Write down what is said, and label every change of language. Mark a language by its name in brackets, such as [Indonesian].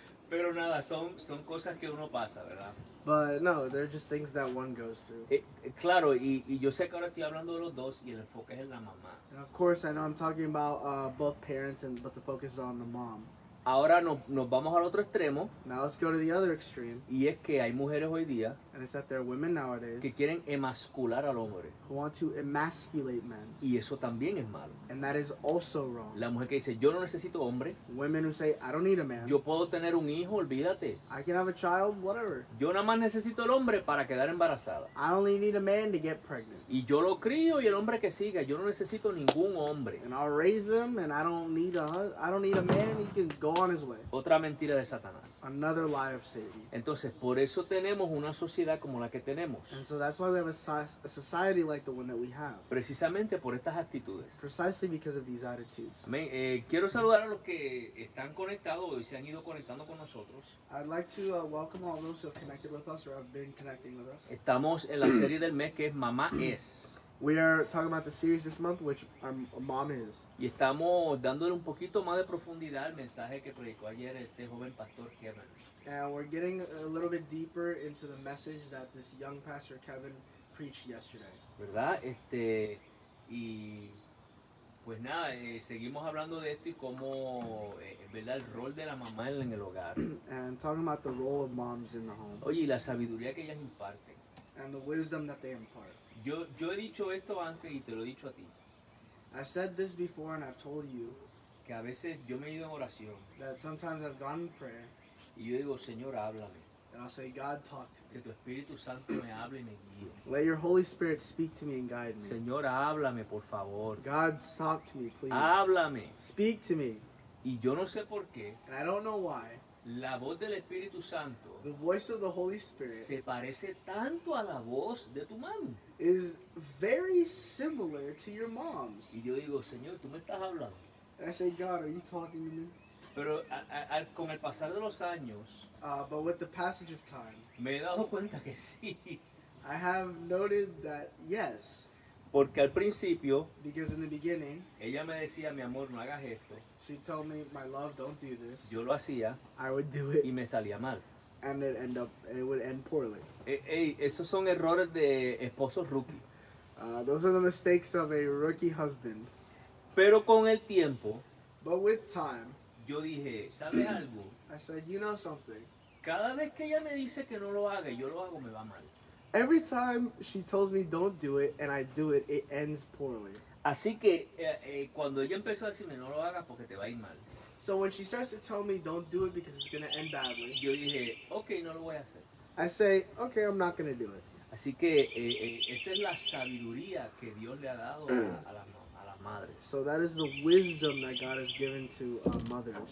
[Spanish] pero nada, son cosas que uno pasa, ¿verdad? [English] But no, they're just things that one goes through. [Spanish] Claro, y yo sé que ahora estoy hablando de los dos y el enfoque es en la mamá. [English] And of course, I know I'm talking about both parents, but the focus is on the mom. [Spanish] Ahora nos vamos al otro extremo [English] Now let's go to the other extreme. [Spanish] y es que hay mujeres hoy día [English] And it's that there are women nowadays [Spanish] que quieren emascular al hombre. [English] who want to emasculate men. [Spanish] Y eso también es malo. [English] And that is also wrong. [Spanish] La mujer que dice, yo no necesito hombre, [English] Women who say, I don't need a man. [Spanish] yo puedo tener un hijo, olvídate. [English] I can have a child, whatever. [Spanish] Yo nada más necesito el hombre para quedar embarazada. [English] I only need a man to get pregnant. [Spanish] Y yo lo crío y el hombre que siga. Yo no necesito ningún hombre. [English] And I'll raise him, and I don't need a man. He can go on his way. [Spanish] Otra mentira de Satanás. [English] Another lie of Satan. [Spanish] Entonces, por eso tenemos una sociedad como la que tenemos. [English] And so that's why we have a society like the one that we have. [Spanish] Precisamente por estas actitudes. [English] Precisely because of these attitudes. [Spanish] Amén. Quiero saludar a los que están conectados y se han ido conectando con nosotros. [English] I'd like to welcome all those who have connected with us or have been connecting with us. [Spanish] Estamos en la serie del mes que es Mamá es. [English] We are talking about the series this month, which our mom is. [Spanish] Y estamos dándole un poquito más de profundidad al mensaje que predicó ayer este joven pastor Kevin. [English] And we're getting a little bit deeper into the message that this young pastor Kevin preached yesterday. [Spanish] ¿Verdad? Y pues nada, seguimos hablando de esto y cómo, ¿verdad? El rol de la mamá en el hogar. [English] And talking about the role of moms in the home. [Spanish] Oye, y la sabiduría que ellas imparten. [English] And the wisdom that they impart. [Spanish] Yo he dicho esto antes y te lo he dicho a ti. [English] I've said this before and I've told you [Spanish] Que a veces yo me he ido en oración [English] that sometimes I've gone in prayer [Spanish] y yo digo, Señor, háblame. [English] and I'll say, God, talk to [Spanish] Que [English] me. [Spanish] tu Espíritu Santo me hable y me guíe. [English] Let your Holy Spirit speak to me and guide me. [Spanish] Señor, háblame, por favor. [English] God, talk to me, please. [Spanish] Háblame. [English] Speak to me. [Spanish] Y yo no sé por qué [English] And I don't know why. [Spanish] la voz del Espíritu Santo [English] The voice of the Holy Spirit [Spanish] se parece tanto a la voz de tu mami. [English] is very similar to your mom's. [Spanish] Y yo digo, Señor, tú me estás hablando. [English] And I say, God, are you talking to me? [Spanish] Pero con el pasar de los años [English] But with the passage of time, [Spanish] me he dado cuenta que sí. [English] I have noted that yes, [Spanish] Porque al principio [English] because in the beginning, [Spanish] ella me decía, mi amor, no hagas esto. [English] she told me, my love, don't do this. [Spanish] Yo lo hacía [English] I would do [Spanish] y [English] it, [Spanish] me salía mal. [English] and it would end poorly. [Spanish] Esos son errores de esposos rookie. [English] Those are the mistakes of a rookie husband. [Spanish] Pero con el tiempo, [English] But with time, [Spanish] yo dije, ¿sabes algo? [English] I said, you know something? [Spanish] Cada vez que ella me dice que no lo haga y yo lo hago, me va mal. [English] Every time she tells me don't do it and I do it, it ends poorly. [Spanish] Así que cuando ella empezó a decirme, no lo hagas porque te va a ir mal, [English] So when she starts to tell me don't do it because it's going to end badly, [Spanish] yo dije, ok, no lo voy a hacer. [English] I say, okay, I'm not going to do it. [Spanish] Así que esa es la sabiduría que Dios le ha dado a las madres. [English] So that is the wisdom that God has given to mothers.